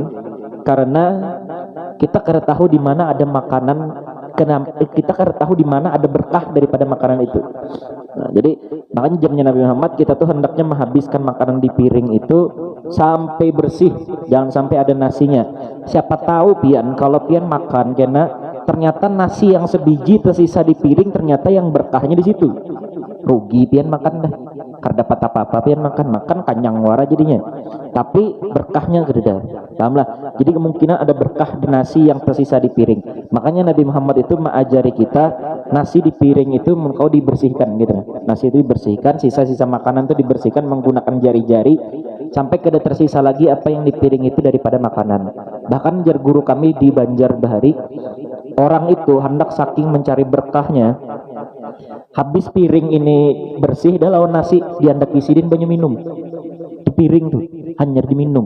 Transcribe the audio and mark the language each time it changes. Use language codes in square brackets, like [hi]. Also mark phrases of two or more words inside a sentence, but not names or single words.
[bjn] Karena kita kada tahu di mana ada makanan, kita kada tahu di mana ada berkah daripada makanan itu. [id] Nah, jadi makanya jamnya Nabi Muhammad kita tuh hendaknya menghabiskan makanan di piring itu sampai bersih, jangan sampai ada nasinya. [bjn] Siapa tahu pian kalau pian makan karena ternyata nasi yang sebiji tersisa di piring, ternyata yang berkahnya di situ. Rugi pian makan dah, karena dapat apa-apa pian makan kanyang wara jadinya, tapi berkahnya gede. Pahamlah? [id] Jadi kemungkinan ada berkah di nasi yang tersisa di piring. Makanya Nabi Muhammad itu mengajari kita nasi di piring itu engkau dibersihkan gitu. Nasi itu dibersihkan, sisa-sisa makanan itu dibersihkan menggunakan jari-jari sampai kada tersisa lagi apa yang di piring itu daripada makanan. [bjn] Bahkan jar guru kami di Banjarbahari, orang itu hendak saking mencari berkahnya, habis piring ini bersih dah lawan nasi diandak isidin banyak minum di piring tuh hanya diminum.